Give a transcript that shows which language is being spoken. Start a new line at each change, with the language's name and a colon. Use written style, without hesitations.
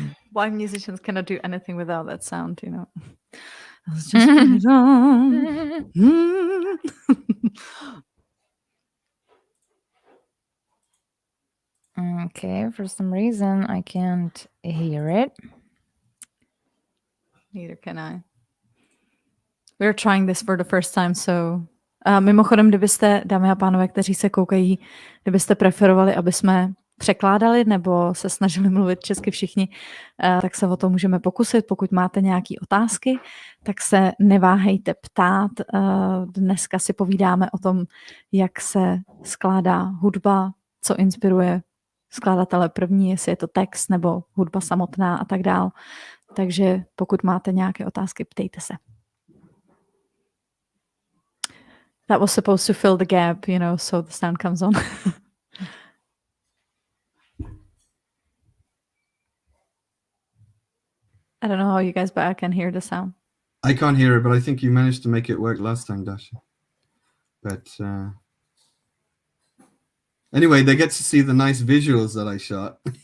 English: Why musicians cannot do anything without that sound, you know. Let's just put it on. Okay, for some reason I can't hear it. Neither can I. We're trying this for the first time, so
Czech: mimochodem, kdybyste, dámy a pánové, kteří se koukají, kdybyste preferovali, aby jsme překládali nebo se snažili mluvit česky všichni, tak se o to můžeme pokusit. Pokud máte nějaké otázky, tak se neváhejte ptát. Dneska si povídáme o tom, jak se skládá hudba, co inspiruje skladatele první, jestli je to text nebo hudba samotná a tak dál. Takže pokud máte nějaké otázky, ptejte se.
English: That was supposed to fill the gap, you know, so the sound comes on. I don't know how you guys, but I can hear the sound. I can't hear it, but I think you managed to make it work last time, Dasha. But anyway, they get to see the nice visuals that I shot.